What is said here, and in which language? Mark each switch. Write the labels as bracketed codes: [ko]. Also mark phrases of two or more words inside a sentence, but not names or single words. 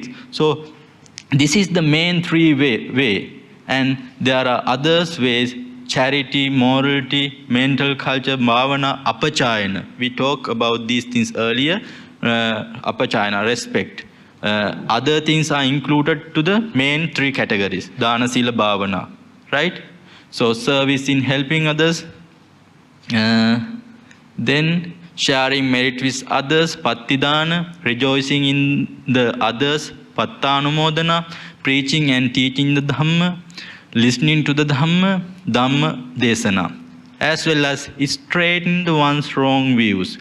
[en] So this is the main three way. And there are other ways: charity, morality, mental culture, [pi] bhavana, apachayana. [en] We talked about these things earlier. Apachayana, respect. Other things are included to the main three categories: [pi] dana, sila, bhavana, [en] right? So service in helping others, then sharing merit with others, pattidana, rejoicing in the others, pattanumodana, preaching and teaching the Dhamma, listening to the Dhamma, [pi] Dhamma desana, [en] as well as straighten one's wrong views.